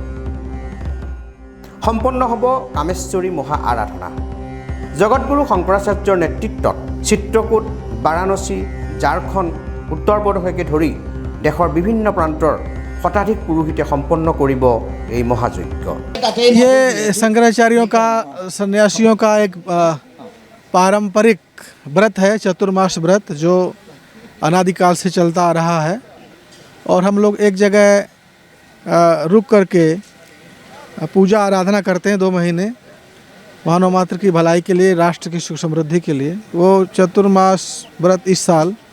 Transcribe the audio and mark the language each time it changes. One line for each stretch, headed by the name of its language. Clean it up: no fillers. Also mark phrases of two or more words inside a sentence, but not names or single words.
Assamese: সম্পন্ন হ'ব কামেশ্বৰী মহা আৰাধনা জগতগুৰু শংকৰাচাৰ্যৰ নেতৃত্বত চিত্ৰকূট বাৰাণসী ঝাৰখণ্ড উত্তৰ প্ৰদেশকে ধৰি দেশৰ বিভিন্ন প্ৰান্তৰ শতাধিক পুৰোহিতে সম্পন্ন কৰিব এই মহাযজ্ঞ
Hindi: ये शंकराचार्यों का सन्यासियों का एक पारंपरिक व्रत है चतुर्मास व्रत जो अनादिकाल से चलता आ रहा है और हम लोग एक जगह रुक करके पूजा आराधना करते हैं 2 महीने मानव मात्र की भलाई के लिए राष्ट्र की सुख समृद्धि के लिए वो चतुर्मास व्रत इस साल